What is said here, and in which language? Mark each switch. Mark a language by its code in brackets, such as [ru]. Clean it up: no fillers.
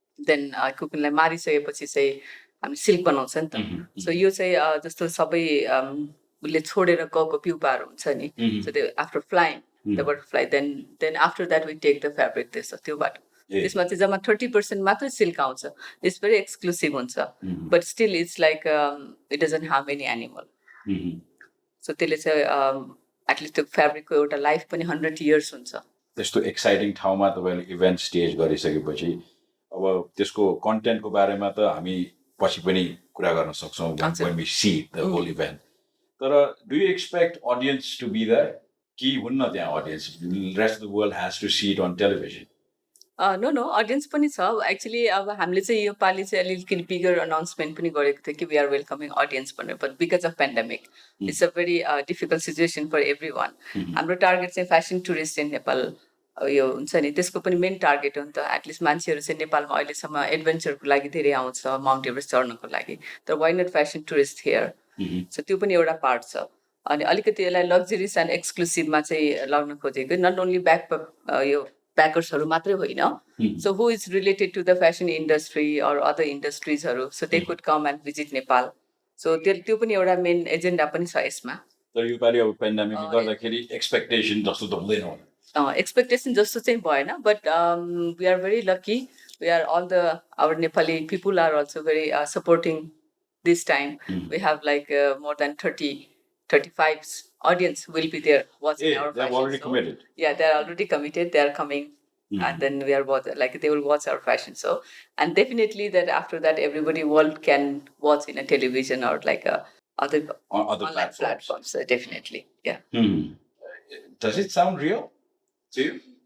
[ne] Then कुकुनलाई मारिसकेपछि चाहिँ हामी silk बनाउँछ नि त सो यो चाहिँ जस्तो सबै उसले छोडेर गएको प्युपाहरू हुन्छ नि सो त्यो [en] after flying the butterfly then after that we take the fabric [ne] त्यसो त्योबाट त्यसमा चाहिँ जम्मा 30% मात्रै सिल्क आउँछ [en] it's very exclusive [ne] हुन्छ [en] but still it's like it doesn't harm any animal [ne] so त्यसले चाहिँ एटलिस्ट त्यो फेब्रिकको एउटा लाइफ पनि 100 years हुन्छ त्यस्तो एक्साइटिङ ठाउँमा तपाईँले इभेन्ट स्टेज गरिसकेपछि अब त्यसको कन्टेन्टको बारेमा त हामी पछि पनि कुरा गर्न सक्छौँ [en] when we see the whole event [ne] तर [en] do you expect audience to be there [ne] कि हुन्न त्यहाँ audience [en] rest of the world has to see it on television [ne] no audience पनि छ एक्चुली अब हामीले चाहिँ यो पालि चाहिँ अलिकति बिगर अनाउन्समेन्ट पनि गरेको थियो कि [en] we are welcoming audience [ne] भनेर [en] but because of pandemic it's a very difficult situation for every one [ne] हाम्रो टार्गेट चाहिँ फेसन टुरिस्ट इन नेपाल यो हुन्छ नि त्यसको पनि मेन टार्गेट हो नि त एटलिस्ट मान्छेहरू चाहिँ नेपालमा अहिलेसम्म एडभेन्चरको लागि धेरै आउँछ माउन्ट एभरेस्ट चढ्नको लागि तर [en] why not fashion tourist here [ne] so त्यो पनि एउटा पार्ट छ अनि अलिकति यसलाई लग्जरिस एन्ड एक्सक्लुसिभमा चाहिँ लग्न खोजेको नट ओन्ली यो प्याकर्सहरू मात्रै होइन [en] so who is related to the fashion industry [ne] or other इन्डस्ट्रिजहरू [en] so they could come and visit Nepal [ne] so त्यो पनि एउटा मेन एजेन्डा पनि छ यसमा तर योपालि अब पेन्डेमिकले गर्दाखेरि एक्सपेक्टेसन जस्तो त हुँदैन होला [en] expectation [ne] जस्तो चाहिँ भएन [en] But we are very lucky we are all the our Nepali people are also very supporting this time we have like more than 35 audience will be there watching our fashion they're already show. committed. Yeah, they're already committed. They are coming, and then we are like they will watch our fashion show, and definitely that after that everybody world can watch in a television or like other online platforms. Definitely, yeah. Does it sound real to you?